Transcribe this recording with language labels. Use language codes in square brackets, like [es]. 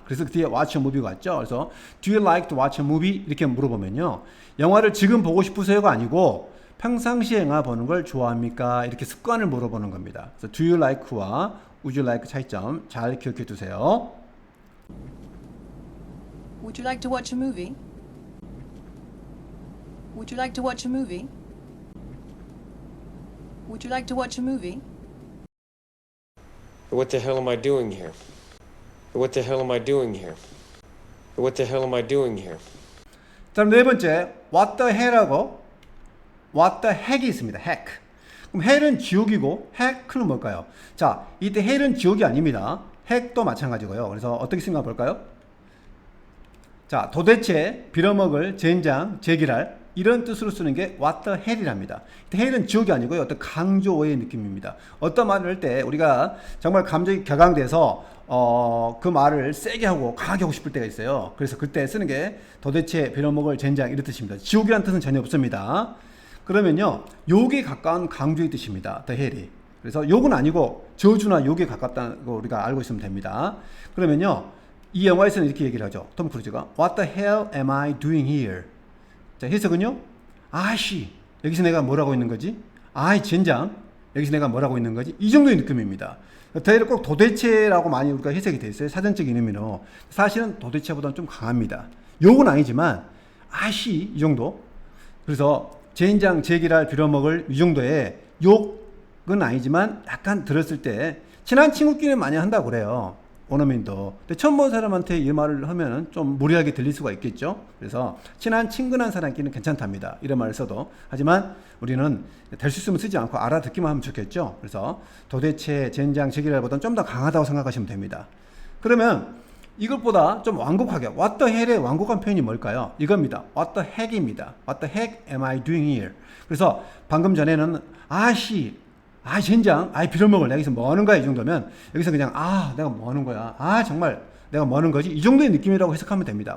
[ko] 그래서 그 뒤에 [en] watch a movie [ko] 가 있죠. 그래서 [en] Do you like to watch a movie? [ko] 이렇게 물어보면요, 영화를 지금 보고 싶으세요가 아니고 평상시에 영화 보는 걸 좋아합니까? 이렇게 습관을 물어보는 겁니다. 그래서 [en] do you like [ko] 와 [en] would you like [ko] 차이점 잘 기억해 두세요. [en] Would you like to watch a movie? Would you like to watch a movie? Would you like to watch a movie? What the hell am I doing here? What the hell am I doing here? What the hell am I doing here? [ko] 자, 네 번째, [en] what the hell [ko] 하고 [en] what the heck [ko] 이 있습니다. [en] heck. [ko] 그럼 hell은 지옥이고 heck는 뭘까요? 자, 이때 hell은 지옥이 아닙니다. heck도 마찬가지고요. 그래서 어떻게 생각해 볼까요? 자, 도대체 빌어먹을 젠장 제기랄 이런 뜻으로 쓰는 게 [en] what the hell [ko] 이랍니다. hell은 지옥이 아니고요. 어떤 강조의 느낌입니다. 어떤 말을 할 때 우리가 정말 감정이 격앙돼서 그 말을 세게 하고 강하게 하고 싶을 때가 있어요. 그래서 그때 쓰는 게 도대체 빌어먹을 젠장 이런 뜻입니다. 지옥이라는 뜻은 전혀 없습니다. 그러면요, 욕에 가까운 강조의 뜻입니다. [en] the hell이. [ko] 그래서 욕은 아니고 저주나 욕에 가깝다는 거 우리가 알고 있으면 됩니다. 그러면요, 이 영화에서는 이렇게 얘기를 하죠. [en] 톰 크루즈가 What the hell am I doing here? [ko] 자, 해석은요, 아씨 여기서 내가 뭘 하고 있는 거지? 아이 젠장 여기서 내가 뭘 하고 있는 거지? 이 정도의 느낌입니다. 더해를 꼭 도대체라고 많이 우리가 해석이 돼 있어요. 사전적인 의미로. 사실은 도대체보다는 좀 강합니다. 욕은 아니지만 아씨 이 정도. 그래서 젠장 제기랄 빌어먹을 이 정도의 욕은 아니지만 약간 들었을 때 친한 친구끼리는 많이 한다고 그래요. 원어민도. 근데 처음 본 사람한테 이 말을 하면 좀 무리하게 들릴 수가 있겠죠. 그래서 친한 친근한 사람끼리는 괜찮답니다. 이런 말을 써도. 하지만 우리는 될 수 있으면 쓰지 않고 알아듣기만 하면 좋겠죠. 그래서 도대체 젠장 제기랄보다는 좀 더 강하다고 생각하시면 됩니다. 그러면 이것보다 좀 완곡하게 [en] what the hell [ko] 의 완곡한 표현이 뭘까요? 이겁니다. [en] what the heck입니다. what the heck am I doing here? [ko] 그래서 방금 전에는 아씨 젠장, 빌어먹을, 내가 여기서 뭐 하는 거야, 이 정도면, 여기서 그냥, 내가 뭐 하는 거야, 정말, 내가 뭐 하는 거지, 이 정도의 느낌이라고 해석하면 됩니다.